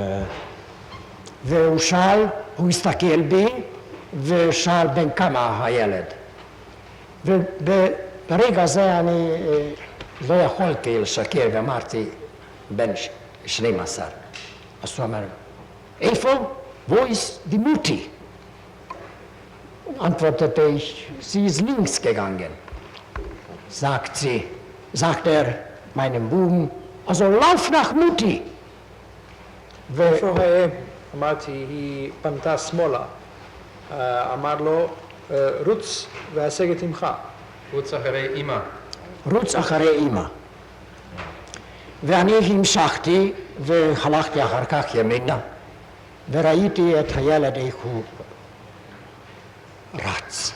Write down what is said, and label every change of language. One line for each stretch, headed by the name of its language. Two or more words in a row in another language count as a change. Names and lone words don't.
Hebrew: והוא שאל, הוא הסתכל בי, ושאל בין כמה הילד. וברגע זה אני לא יכולתי לשקר, ואמרתי, בן 12. אז הוא אמר, איפה?
German: Wo ist die Mutti? Antwortete ich, sie ist links gegangen. Sagt er meinem Buben, also lauf nach Mutti.
Hebrew: אמרתי, היא פנתה שמאלה. אמר לו, רוץ והשגת עמך. רוץ אחרי אמא. רוץ אחרי אמא. ואני המשכתי והלכתי אחר כך ימינה, וראיתי את הילד איך הוא רץ.